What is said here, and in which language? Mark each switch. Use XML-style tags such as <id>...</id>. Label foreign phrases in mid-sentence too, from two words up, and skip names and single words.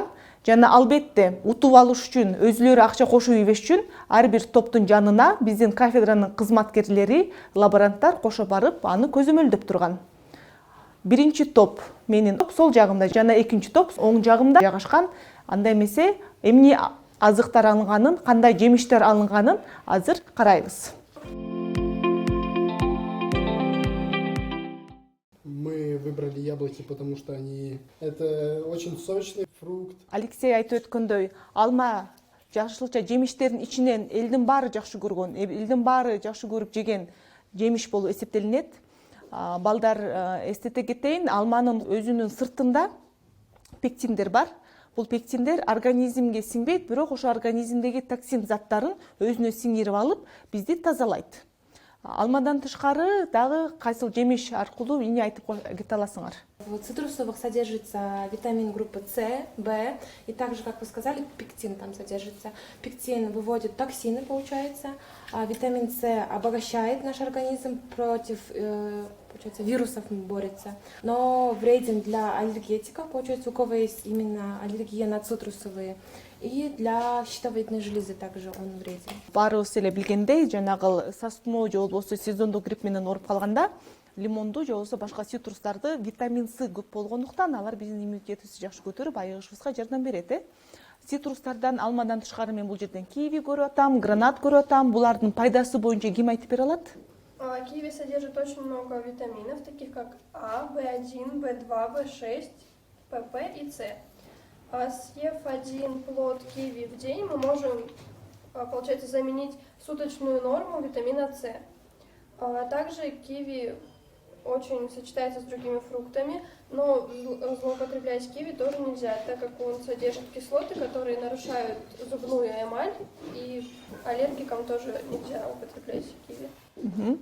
<ky>Жана албетте утуп алыш үчүн, өзүлөрү акча кошуп ийбеш үчүн ар бир топтун жанына биздин кафедранын кызматкерлери, лаборанттар кошо барып, аны көзөмөлдөп турган. Биринчи топ менин сол жагымда жана экинчи топ оң жагымда жайгашкан. Анда эмесе эмне азыктар алынганын, кандай жемиштер алынганын азыр карайбыз.</ky> <ru>Мы выбрали яблоки, потому что это очень сочный фрукт.</ru> <ky>Алексей айтып өткөндөй, алма жашылча жемиштердин ичинен элдин баары жакшы көргөн, элдин баары жакшы көрүп жеген жемиш болуп эсептелинет. Балдар эстете кетейин, алманын өзүнүн сыртында пектиндер бар. Бул пектиндер организмге сиңбейт, бирок ошо организмдеги токсин заттарын өзүнө сиңирип алып, бизди тазалайт. Алмадан тышкары дагы кайсыл жемиш аркылуу эмне айтып кете аласыңар?</ky> <ru>В цитрусовых содержится витамин группы С, В, и также, как вы сказали, пектин там содержится. Пектин выводит токсины, получается, а витамин С обогащает наш организм против вирусов, борется. Но вреден для аллергетиков, получается, у кого есть именно аллергия на цитрусовые. И для щитовидной железы также он вреден.</ru> <ky>Баарыбыз эле билгендей, жанагы састмо же болбосо сезондук грипп менен ооруп калганда лимонду же болбосо башка цитрустарды витамин С көп болгондуктан алар биздин иммунитетибизди жакшы көтөрүп, айыгышыбызга жардам берет. Цитрустардан, алмадан тышкары мен бул жерден киви көрүп атам, гранат көрүп атам. Булардын пайдасы боюнча ким айтып бере алат?</ky> <ru>Киви содержит очень много витаминов, таких как А, В1, В2, В6, ПП и С. Съев 1 плод киви в день, мы можем, получается, заменить суточную норму витамина С. Также киви очень сочетается с другими фруктами, но злоупотреблять киви тоже нельзя, так как он содержит кислоты, которые нарушают зубную эмаль, и аллергикам тоже нельзя употреблять киви.</ru>